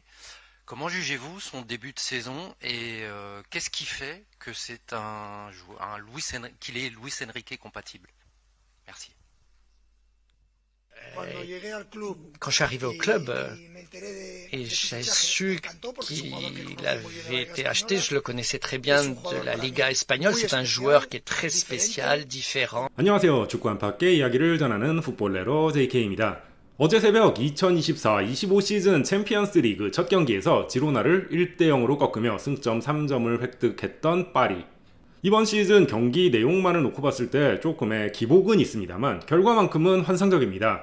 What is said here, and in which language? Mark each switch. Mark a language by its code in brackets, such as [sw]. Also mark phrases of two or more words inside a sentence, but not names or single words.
[fr] Comment jugez-vous son début de saison et qu'est-ce qui fait que c'est qu'il est Luis Enrique compatible? Merci. Quand je suis arrivé au club et j'ai su qu'il avait été acheté, je le connaissais très bien de la Liga espagnole. C'est un joueur qui est très spécial, différent. [ko] 안녕하세요. 축구 안팎의 이야기를 전하는 풋볼레로 JK입니다. 어제 새벽 2024-25 시즌 챔피언스 리그 첫 경기에서 지로나를 1대0으로 꺾으며 승점 3점을 획득했던 파리. 이번 시즌 경기 내용만을 놓고 봤을 때 조금의 기복은 있습니다만 결과만큼은 환상적입니다.